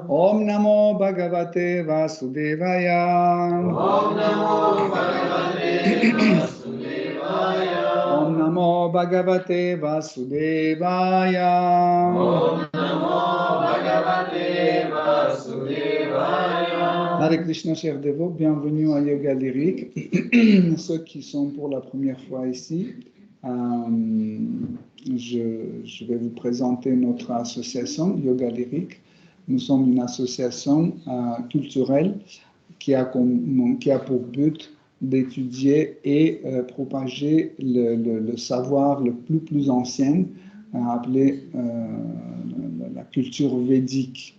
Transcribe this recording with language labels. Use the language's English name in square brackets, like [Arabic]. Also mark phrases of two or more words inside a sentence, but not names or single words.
[Sanskrit] ॐ नमो भगवते वासुदेवाय ॐ नमो भगवते वासुदेवाय ॐ नमो भगवते वासुदेवाय ॐ नमो भगवते वासुदेवाय हरे कृष्ण, [French] chers dévots, bienvenue à Yoga Lyrique. Ceux qui sont pour la première fois ici, je vais vous présenter notre association Yoga Lyrique. Nous sommes une association culturelle qui a pour but d'étudier et propager le savoir le plus ancien, appelé la culture védique.